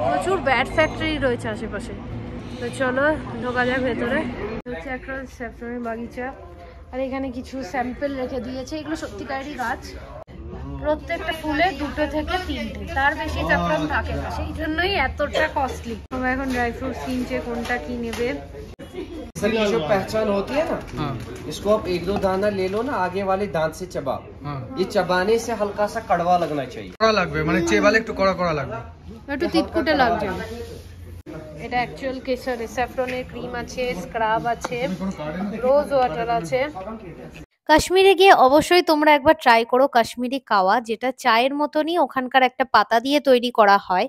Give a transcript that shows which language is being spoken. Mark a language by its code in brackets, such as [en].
[bn] প্রচুর bat factory রয়েছে আশেপাশে। তো চলো ঢোকা যাক ভেতরে। হচ্ছে একটা স্যাফরনের বাগিচা, আর এখানে কিছু স্যাম্পল রেখে দিয়েছে। এগুলো সত্যিকারেরই গাছ, প্রত্যেকটা ফুলে 2 থেকে 3টে, তার বেশি স্যাফরন থাকে না, সেই জন্যই এতটা কস্টলি। আমরা এখন ড্রাই ফ্রুটস কিনছে, [mr] कोणता की [bn] নেবে। [hi] सर ये जो पहचान होती है ना, इसको आप 1-2 दाना ले लो ना, आगे वाले दांत से चबाओ। ये चबाने से हल्का सा कड़वा लगना चाहिए। [bn] কড়া লাগবে, মানে চেবালে একটু কড়া কড়া লাগবে, একটু তিতকুটে লাগছে। এটা অ্যাকচুয়াল কেশর, স্যাফরনের ক্রিম আছে, স্ক্রাব আছে, রোজ ওয়াটার আছে। কাশ্মীরে গিয়ে অবশ্যই তোমরা একবার ট্রাই করো কাশ্মীরি কাওয়া, যেটা চায়ের মতনই ওখানকার একটা পাতা দিয়ে তৈরি করা হয়।